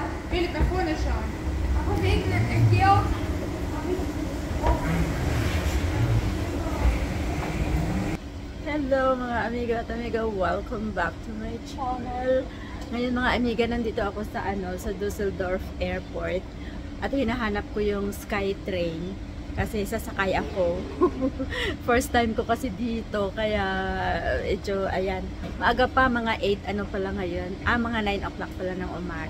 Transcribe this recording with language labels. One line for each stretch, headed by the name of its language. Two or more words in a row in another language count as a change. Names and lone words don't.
German: Philip, nach vorne schauen. Aber regnet, Georg.
Filipino: Hello mga amiga at amiga,
English: welcome back to my channel.
Filipino: Ngayon mga amiga, nandito ako sa sa Dusseldorf Airport at hinahanap ko yung Skytrain kasi sasakay ako.
English: First time
Filipino: ko kasi dito, kaya ito, ayan, maaga pa, mga 8 ano pala ngayon, mga 9 o'clock pala ng umaga.